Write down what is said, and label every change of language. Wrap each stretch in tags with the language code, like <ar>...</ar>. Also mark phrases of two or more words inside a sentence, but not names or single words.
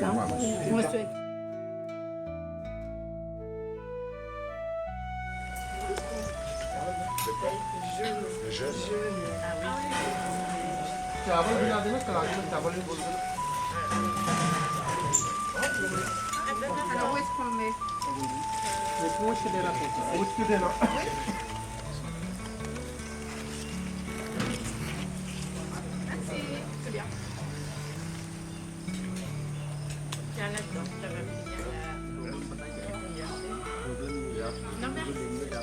<fr>Moi, alors où est-ce qu'on le met?</fr> <hi>पूछ के देना।</hi> <fr>C'est bien. Tiens là-dedans, ça va venir. Non, merci.</fr>